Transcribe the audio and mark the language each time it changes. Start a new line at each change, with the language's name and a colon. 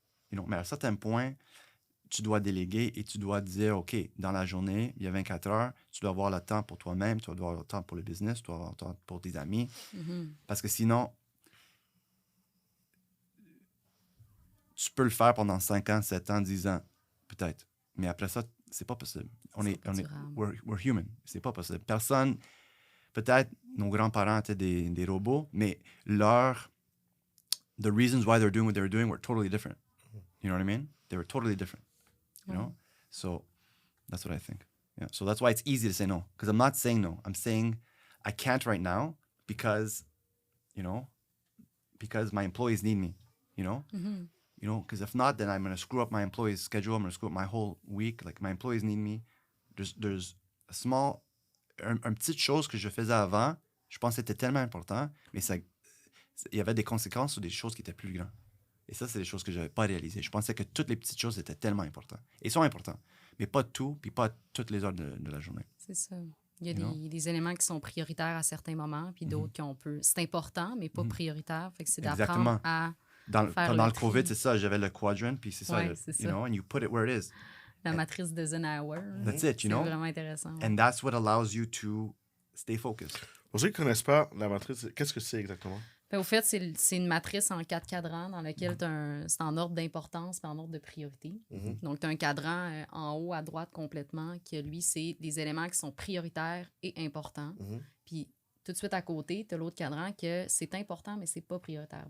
French: Mais à un certain point, tu dois déléguer et tu dois dire, OK, dans la journée, il y a 24 heures, tu dois avoir le temps pour toi-même, tu dois avoir le temps pour le business, tu dois avoir le temps pour tes amis. Mhm. Parce que sinon, tu peux le faire pendant 5 ans, 7 ans, 10 ans, peut-être. Mais après ça, c'est pas possible.
English: We're human.
French: C'est pas possible. Personne, peut-être nos grands-parents étaient des robots, mais
English: the reasons why they're doing what they're doing were totally different. You know what I mean? They were totally different. You know? So that's what I think. Yeah. So that's why it's easy to say no. Because I'm not saying no. I'm saying I can't right now because my employees need me. Mhm. Because if not, then I'm going to screw up my employees' schedule. I'm going to screw up my whole week. Like, my employees need me. There's a small...
French: Une petite chose que je faisais avant, je pense que c'était tellement important, mais il y avait des conséquences sur des choses qui étaient plus grandes. Et ça, c'est des choses que je n'avais pas réalisées. Je pensais que toutes les petites choses étaient tellement importantes. Et sont importantes, mais pas tout, puis pas toutes les heures de la journée. C'est ça. Il y a des éléments qui sont prioritaires à certains moments, puis d'autres qui on peut... C'est important, mais pas prioritaire. Fait que c'est d'apprendre à Pendant le COVID, c'est ça, j'avais le quadrant, puis c'est ça,
English: and you put it where it is.
French: La matrice d'Eisenhower.
English: That's it,
French: C'est vraiment intéressant.
English: And that's what allows you to stay focused.
French: Pour ceux qui ne connaissent pas la matrice, qu'est-ce que c'est exactement? Au fait, c'est une matrice en 4 cadrans dans laquelle c'est en ordre d'importance et en ordre de priorité. Donc, tu as un cadran en haut à droite complètement qui, lui, c'est des éléments qui sont prioritaires et importants. Puis, tout de suite à côté, tu as l'autre cadran que c'est important, mais c'est pas prioritaire.